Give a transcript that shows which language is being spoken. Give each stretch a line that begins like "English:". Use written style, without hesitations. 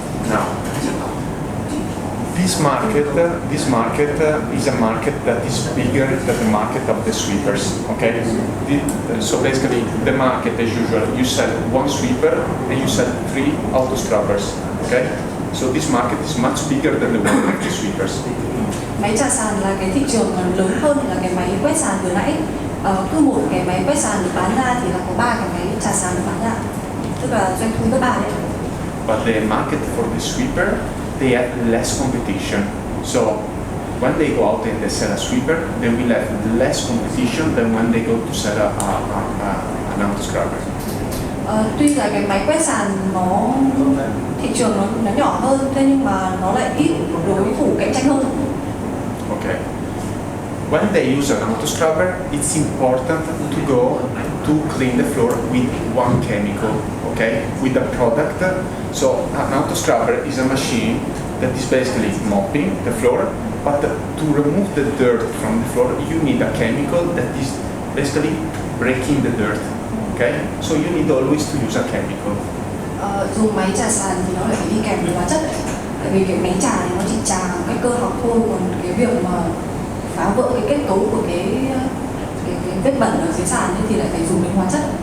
English: Now, this market is a market that is bigger than the market of the sweepers. Okay. So basically, the market as usual, you sell one sweeper and you sell 3 auto scrubbers. Okay. So this market is much bigger than the one of the sweepers.
Vietnamese: Máy trà sàn là cái thị trường lớn hơn là cái máy quét sàn vừa nãy. Cứ một cái máy quét sàn được bán ra thì là có 3 cái máy trà sàn được bán ra. Tức là doanh thu gấp 3 đấy.
English: But the market for the sweeper, they have less competition. So when they go out and they sell a sweeper, they will have less competition than when they go to sell an auto scrubber.
Vietnamese: Tuy là cái máy quét sàn nó thị trường nó nhỏ hơn, thế nhưng mà nó lại ít đối thủ cạnh tranh hơn.
English: Okay. When they use an auto scrubber, it's important to go to clean the floor with one chemical, okay, with a product. So an auto scrubber is a machine that is basically mopping the floor, but to remove the dirt from the floor, you need a chemical that is basically breaking the dirt, okay? So you need always to use a chemical.
Vietnamese: Dùng máy trà sàn thì nó lại phải đi kèm với hóa chất đấy. Tại vì cái máy trà thì nó chỉ trà một cái cơ học thôi, còn cái việc mà phá vỡ cái kết cấu của cái vết bẩn ở dưới sàn ấy thì lại phải dùng đến hóa chất.